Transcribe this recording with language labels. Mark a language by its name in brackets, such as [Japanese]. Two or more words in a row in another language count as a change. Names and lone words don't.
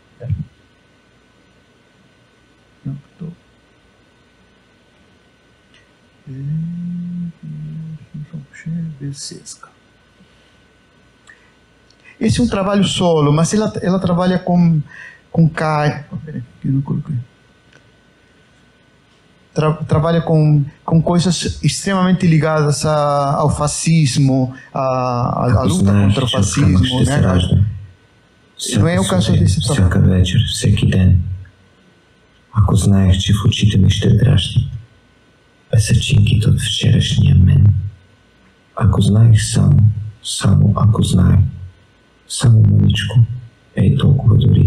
[Portuguese] Esse é um trabalho solo, mas ela trabalha com trabalha com coisas extremamente ligadas ao fascismo, à luta contra o fascismo, né? Não é o caso desse trabalho. [Bulgarian] Ако знаех, че в очите ми ще дращат песъчинките от вчерашния мен. Ако знаех само ако знаех, Samomaničku, ej толкова дори.